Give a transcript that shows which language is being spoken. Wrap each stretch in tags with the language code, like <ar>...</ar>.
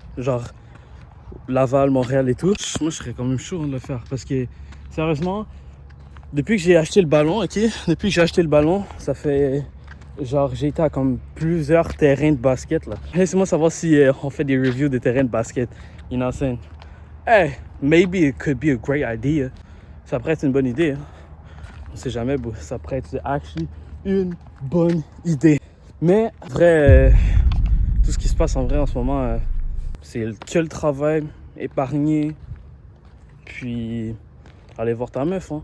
<fr>Genre Laval, Montréal et tout. Moi, je serais quand même chaud de le faire parce que, sérieusement, depuis que j'ai acheté le ballon, ok? Depuis que j'ai acheté le ballon, ça fait... Genre, j'ai été à comme plusieurs terrains de basket, là. Laissez-moi savoir si on fait des reviews de terrains de basket.</fr> <en>You know what I'm saying? Hey, maybe it could be a great idea.</en> <fr>Ça pourrait être une bonne idée, hein? On sait jamais, bro. Ça pourrait être actually une bonne idée. Mais, en vrai, tout ce qui se passe en vrai en ce moment, c'est que le travail, épargner, puis aller voir ta meuf, hein.</fr>